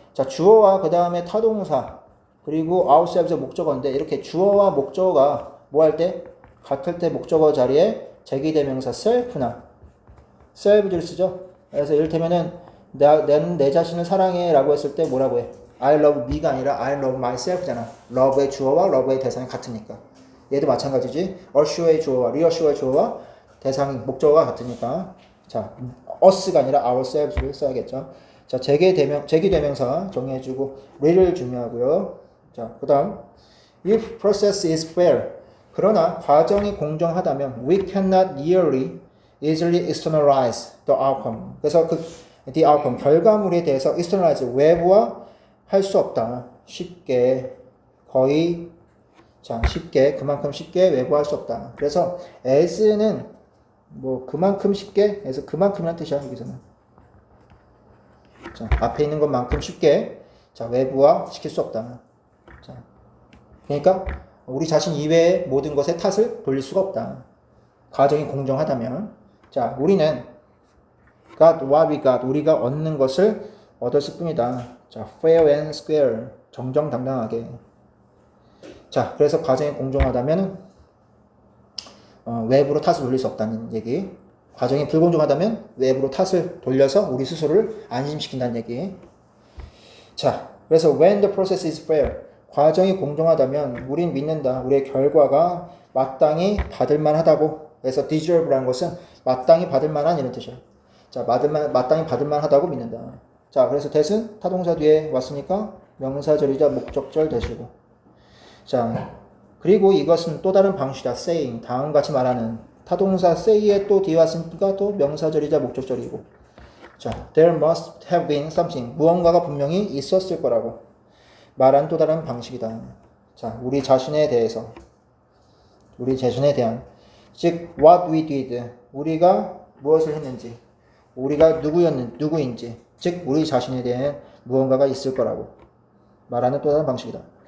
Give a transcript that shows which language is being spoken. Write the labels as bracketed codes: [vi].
[ko] 자, 주어와 그 다음에 타동사 그리고 ourselves의 목적어인데 이렇게 주어와 목적어가 뭐 할 때? 같을 때 목적어 자리에 제기대명사 self나 self를 쓰죠. 그래서 이를테면은 나는 내 자신을 사랑해 라고 했을 때 뭐라고 해? [en] I love me [ko] 가 아니라 [en] I love myself잖아. [ko] love의 주어와 love의 대상이 같으니까. 얘도 마찬가지지. assure의 주어와 reassure의 주어와 대상이 목적어가 같으니까. 자, us가 아니라 ourselves를 써야겠죠. 자, 제기대명사 정리해주고 real을 중요하고요. 자, 그 다음 [en] if process is fair [ko] 그러나 과정이 공정하다면 [en] we cannot easily externalize the outcome. [ko] 그래서 [en] the outcome [ko] 결과물에 대해서 externalize 외부화 할 수 없다. 쉽게 거의 쉽게 그만큼 쉽게 외부할 수 없다. 그래서 as는 뭐 그만큼 쉽게 해서 그만큼이란 뜻이야 여기서는. 자, 앞에 있는 것만큼 쉽게 외부화 시킬 수 없다. 자, 그러니까 우리 자신 이외의 모든 것에 탓을 돌릴 수가 없다. 과정이 공정하다면. 자, 우리는 [en] got what we got. [ko] 우리가 얻는 것을 얻었을 뿐이다. [en] 자, fair and square. [ko] 정정당당하게. 자, 그래서 과정이 공정하다면 외부로 탓을 돌릴 수 없다는 얘기. 과정이 불공정하다면 외부로 탓을 돌려서 우리 스스로를 안심시킨다는 얘기. 자, 그래서 [en] when the process is fair. [ko] 과정이 공정하다면 우린 믿는다. 우리의 결과가 마땅히 받을 만하다고. 그래서 deserve라는 것은 마땅히 받을 만한 이런 뜻이야. 자, 마땅히 받을 만하다고 믿는다. 자, 그래서 that은 타동사 뒤에 왔으니까 명사절이자 목적절 되시고. 자, 그리고 이것은 또 다른 방식이다. saying. 다음같이 말하는. 타동사 say에 또 뒤에 왔으니까 또 명사절이자 목적절이고. [en] 자, there must have been something. [ko] 무언가가 분명히 있었을 거라고. 말한 또 다른 방식이다. 자, 우리 자신에 대해서. 우리 자신에 대한. 즉, [en] what we did. [ko] 우리가 무엇을 했는지. 우리가 누구인지. 즉, 우리 자신에 대한 무언가가 있을 거라고. 말하는 또 다른 방식이다.